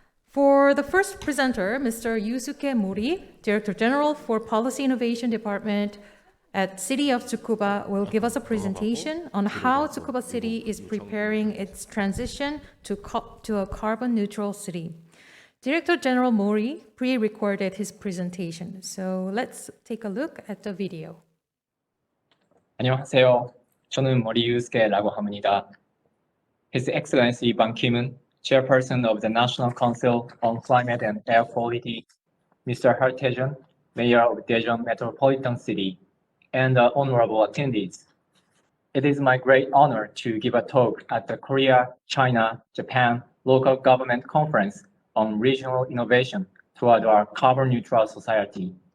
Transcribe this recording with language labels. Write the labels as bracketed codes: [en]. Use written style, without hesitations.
[en] For the first presenter, Mr. Yusuke Mori, Director General for Policy Innovation Department at City of Tsukuba, will give us a presentation on how Tsukuba City is preparing its transition to a carbon neutral city. Director General Mori pre-recorded his presentation, so let's take a look at the video. [ko] 안녕하세요. 저는 머리 유스케라고 합니다. [en] His Excellency Ban Ki-moon, Chairperson of the National Council on Climate and Air Quality, Mr. Har Tae-jun, Mayor of Daejeon Metropolitan City, and honorable attendees. It is my great honor to give a talk at the Korea, China, Japan Local Government Conference on Regional Innovation toward our carbon neutral society.